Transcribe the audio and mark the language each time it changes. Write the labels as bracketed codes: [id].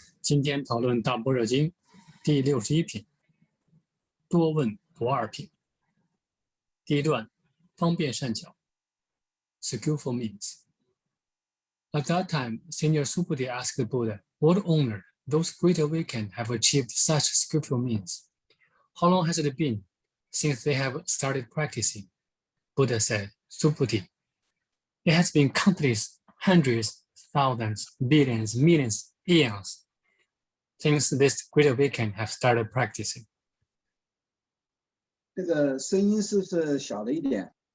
[zh] 今天讨论大般若经第61品，多问不二品。第一段，方便善巧 skillful means. [en] At that time, Senior Subhuti asked the Buddha, what honor those great awakened have achieved such skillful means? How long has it been since they have started practicing? Buddha said, Subhuti, it has been countless hundreds, thousands, billions, millions, eons since this great awakened have started practicing. [zh] 这个声音是不是小了一点？